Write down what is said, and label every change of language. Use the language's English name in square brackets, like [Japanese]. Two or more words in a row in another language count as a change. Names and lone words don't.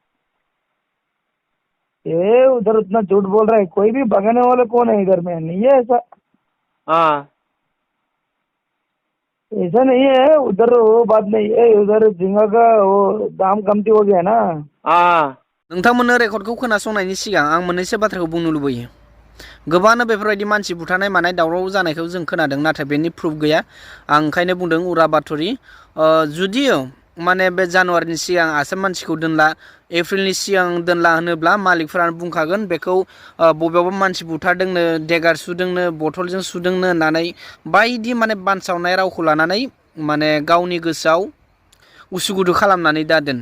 [Hindi] ये उधर उतना झूठ बोल रहा है, कोई भी भगाने वाले कौन है इधर में? नहीं है ऐसा। हाँ। ऐसा नहीं है उधर, वो बात नहीं है। उधर झींगा का वो दाम कमती हो गया ना। हाँ। [Bodo] नोंथांमोननो रेकर्डखौ खोनासंनायनि सिगां आं मोननैसो बाथ्राखौ बुंनो लुबैयो। गोबांनो बेफोरबायदि मानसि बुथारनाय मानाय दावराव जानायखौ जों खोनादों, नाथाय बेनि प्रुफ गैया। आं ओंखायनो बुंदों उरा बाथरि। जुदि माने बे जानुवारिनि सिगां आसाम मानसिखौ दोनला, एप्रिलनि सिगां दोनला होनोब्ला मालिकफोरानो बुंखागोन बेखौ बबेयावबा मानसि बुथारदोंनो, देगार सुदोंनो, बथलजों सुदोंनो होननानै बायदि माने बानसावनाय रावखौ लानानै माने गावनि गोसोआव उसुगुदु खालामनानै दा दोन।